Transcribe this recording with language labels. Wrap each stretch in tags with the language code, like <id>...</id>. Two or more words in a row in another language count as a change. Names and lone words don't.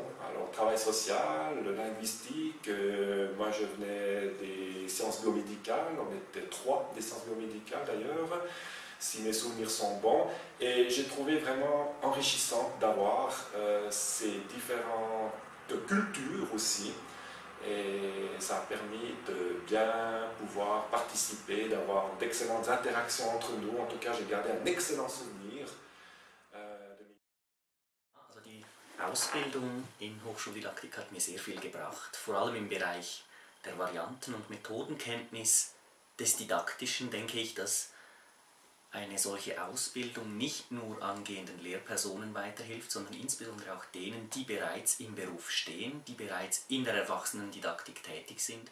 <fr>Alors travail social, linguistique, moi je venais des sciences biomédicales, on était 3 des sciences biomédicales d'ailleurs, si mes souvenirs sont bons, et j'ai trouvé vraiment enrichissant d'avoir ces différentes cultures aussi. Et ça a permis de bien pouvoir participer, d'avoir d'excellentes interactions entre nous. En tout cas, j'ai gardé un excellent souvenir.</fr> <de>Also die Ausbildung in Hochschuldidaktik hat mir sehr viel gebracht, vor allem im Bereich der Varianten- und Methodenkenntnis des Didaktischen denke ich, dass eine solche Ausbildung nicht nur angehenden Lehrpersonen weiterhilft, sondern insbesondere auch denen, die bereits im Beruf stehen, die bereits in der Erwachsenendidaktik tätig sind.</de>